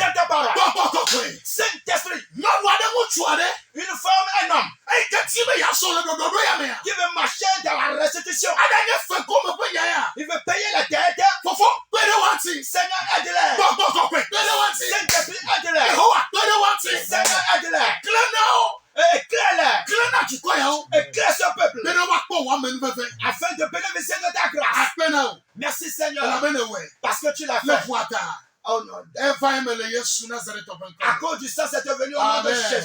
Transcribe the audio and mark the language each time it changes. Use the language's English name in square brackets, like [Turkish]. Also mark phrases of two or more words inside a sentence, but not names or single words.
[French] parole. [Ewe] Kɔkɔkɔkɔe. Saint-Esprit, Nyɔnu aɖe ŋutsu aɖe. [French] une femme, un homme [Ewe] Eyi ke di be yeasɔ le ɖɔɖɔɖo ya mea. [French] qui veut marcher dans la restitution. [Ewe] Ada nye fe gome ƒe nya ya. [French] Il veut payer la dette. [Ewe] Fofo kpe ɖe wo ŋuti. [French] Seigneur, aide-les. [Ewe] Kɔkɔkɔkɔe kpe ɖe wo ŋuti. [French] Saint-Esprit, aide-les. [Ewe] Yehowa kpe ɖe wo ŋuti. [French] Seigneur, aide-les. [Ewe] Kle na wo. [French] Éclaire-les. [Ewe] Kle na dukɔ yawo. [French] Éclaire ce peuple [Ewe] Be ne woakpɔ wò amenuveve. [French] afin de bénéficier de ta grâce. [Ewe] Akpe na wo. [French] Merci Seigneur [Ewe] Elabene wɔe. [French] parce que tu l'as [Ewe] Le [French] fait. [Ewe] ƒua ta. [French] Oh non. [Ewe] Eva eme le Yesu Nazaretɔ ƒe [French] À [Ewe] ŋkɔ me. [French] cause du sang, c'est devenu au nom de Amen. Jésus.